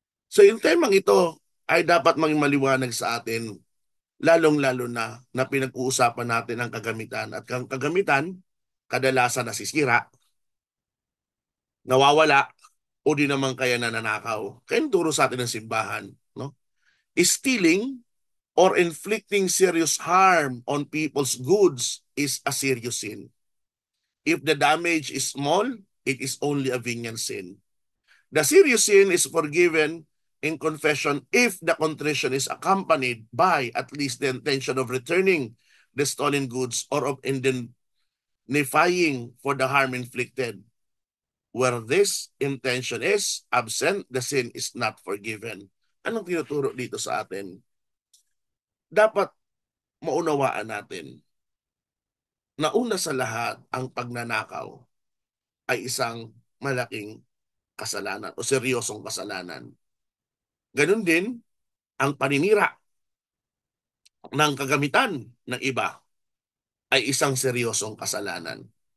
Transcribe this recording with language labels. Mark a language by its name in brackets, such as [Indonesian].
[Filipino] So yung temang ito ay dapat maging maliwanag sa atin, lalong-lalo na pinag-uusapan natin ang kagamitan. At ang kagamitan, kadalasan nasisira, nawawala, o di naman kaya nananakaw. Kaya turo sa atin ng simbahan, no? [English] Stealing or inflicting serious harm on people's goods is a serious sin. If the damage is small, it is only a venial sin. The serious sin is forgiven in confession if the contrition is accompanied by at least the intention of returning the stolen goods or of indemnifying for the harm inflicted. Where this intention is absent, the sin is not forgiven. [Filipino] Anong tinuturo dito sa atin? Dapat maunawaan natin na una sa lahat, ang pagnanakaw ay isang malaking kasalanan o seryosong kasalanan. Ganun din ang paninira ng kagamitan ng iba ay isang seryosong kasalanan.